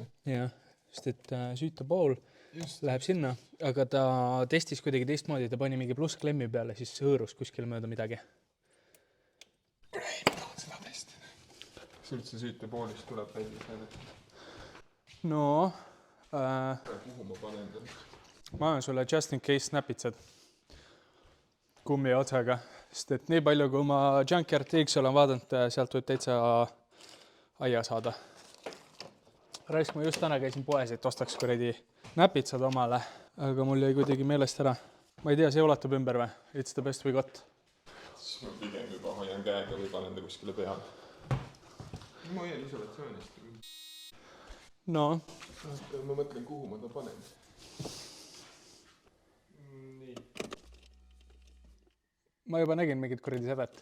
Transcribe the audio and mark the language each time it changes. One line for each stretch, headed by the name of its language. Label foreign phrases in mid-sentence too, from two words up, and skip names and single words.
Estonian: Jah, sest et süütepool läheb sinna, aga ta testis kuidagi teistmoodi, ta pani mingi plussklemmi peale, siis hõõrus kuskil mööda midagi. Ei, ma tahan seda testida. Kas üldse süütepoolist tuleb välja seda? No, kuhu ma panen tal? ma olen sulle
English: just in case
Estonian: snapitsad kummi otsega. sest et nii palju, kui ma Junkyard TX olen vaadanud, sealt võib täitsa aia saada. Raisk, ma just täna käisin poes, et ostaks kuradi näpitsad omale, aga mul jäi kuidagi meelest ära. Ma ei tea, see ulatub ümber või?
English: It's the best we got.
Estonian: Siis ma pigem juba hoian käega või panen ta kuskile peale. Ma hoian isolatsioonist. No. Ma mõtlen, kuhu ma ta panen. Nii. Ma juba nägin mingit kuradi sädet.